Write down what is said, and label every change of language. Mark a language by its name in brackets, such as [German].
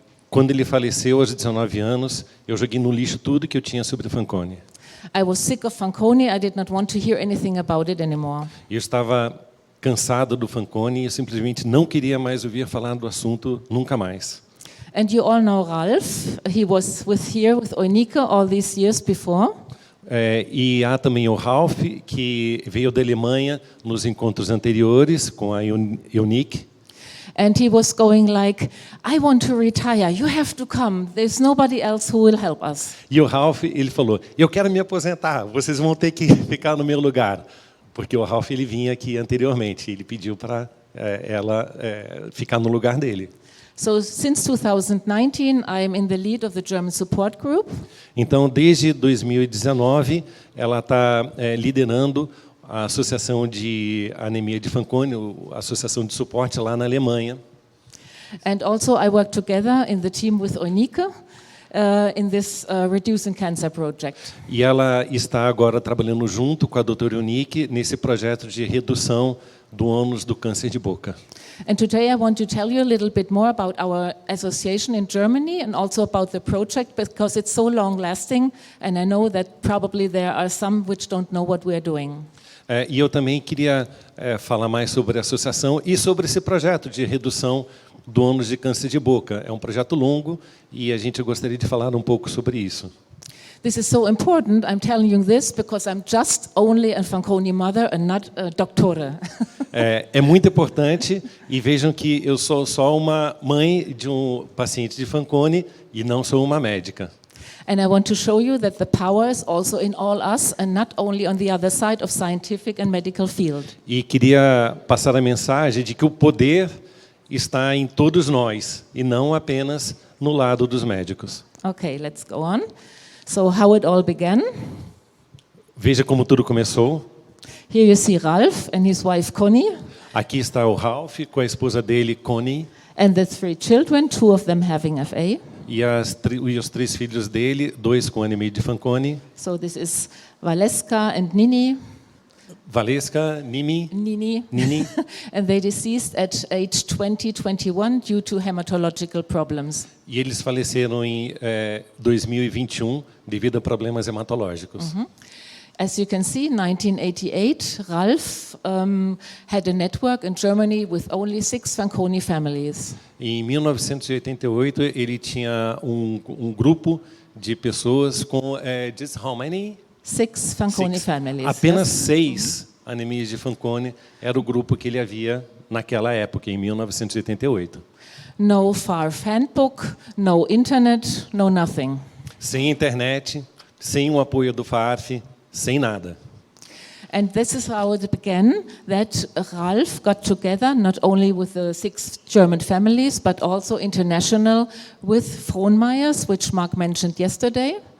[Portuguese] Quando ele faleceu aos 19 anos, eu joguei no lixo tudo que eu tinha sobre Fanconi. [English] I was sick of Fanconi. I did not want to hear anything about it anymore. [Portuguese] Eu estava cansado do Fanconi e eu simplesmente não queria mais ouvir falar do assunto nunca mais. [English] And you all know Ralph. He was here with Eunike all these years before. [Portuguese] E há também o Ralph, que veio da Alemanha nos encontros anteriores com a Eunike. [English] And he was going like, I want to retire. You have to come. There's nobody else who will help us. [Portuguese] E o Ralph, ele falou, eu quero me aposentar, vocês vão ter que ficar no meu lugar. Porque o Ralph, ele vinha aqui anteriormente, ele pediu para ela ficar no lugar dele. [English] So since 2019, I am in the lead of the German support group. [Portuguese] Então, desde 2019, ela está liderando a Associação de Anemia de Fanconi, a Associação de Suporte lá na Alemanha. [English] And also I work together in the team with Eunike in this Reducing Cancer project. [Portuguese] E ela está agora trabalhando junto com a doutora Eunike nesse projeto de redução do ônus do câncer de boca. [English] And today I want to tell you a little bit more about our association in Germany and also about the project because it's so long lasting and I know that probably there are some which don't know what we are doing. [Portuguese] E eu também queria falar mais sobre a associação e sobre esse projeto de redução do ônus de câncer de boca. É um projeto longo e a gente gostaria de falar um pouco sobre isso. [English] This is so important. I'm telling you this because I'm just only a Fanconi mother and not a doctora. [Portuguese] É muito importante e vejam que eu sou só uma mãe de um paciente de Fanconi e não sou uma médica. [English] And I want to show you that the power is also in all us and not only on the other side of scientific and medical field. [Portuguese] E queria passar a mensagem de que o poder está em todos nós e não apenas no lado dos médicos. [English] Okay, let's go on. So how it all began. [Portuguese] Veja como tudo começou. [English] Here you see Ralph and his wife Connie. [Portuguese] Aqui está o Ralph com a esposa dele, Connie. [English] And the 3 children, 2 of them having FA. [Portuguese] E os 3 filhos dele, 2 com anemia de Fanconi. [English] So this is Valeska and Nini. Valeska, Nini. And they deceased at age 2021 due to hematological problems. [Portuguese] E eles faleceram em 2021 devido a problemas hematológicos. [English] As you can see, 1988, Ralph had a network in Germany with only 6 Fanconi families. [Portuguese] Em 1988, ele tinha grupo de pessoas com [English] just how many? 6 Fanconi families. [Portuguese] Apenas 6 anemias de Fanconi era o grupo que ele havia naquela época, em 1988. [English] No FARF handbook, no internet, no nothing. [Portuguese] Sem internet, sem o apoio do FARF, sem nada. [English] And this is how it began, that Ralph got together not only with the 6 German families, but also international with Frohnmeyers, which Mark mentioned yesterday.